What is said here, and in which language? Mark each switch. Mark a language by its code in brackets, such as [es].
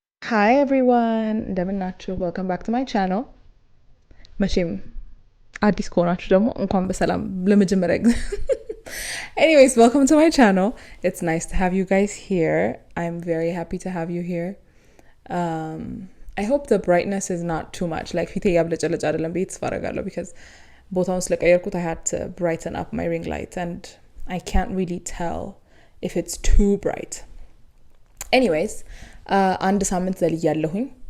[en] Hi everyone, [am] እንደምን ናችሁ? [en] Welcome back to my channel. [am] መቼም አዲስ ከሆናችሁ ደግሞ እንኳን በሰላም ለመጀመሪያ ጊዜ [en] Anyways, welcome to my channel. It's nice to have you guys here. I'm very happy to have you here. I hope the brightness is not too much. Like [am] ፊቴ ያብለጨለጭ አይደለም ብዬ ተስፋ አደርጋለሁ [en] because [am] ቦታውን ስለቀየርኩት [en] I had to brighten up my ring light and I can't really tell if it's too bright. [am] Anyways, አንድ ሳምንት ዘልያለሁኝ.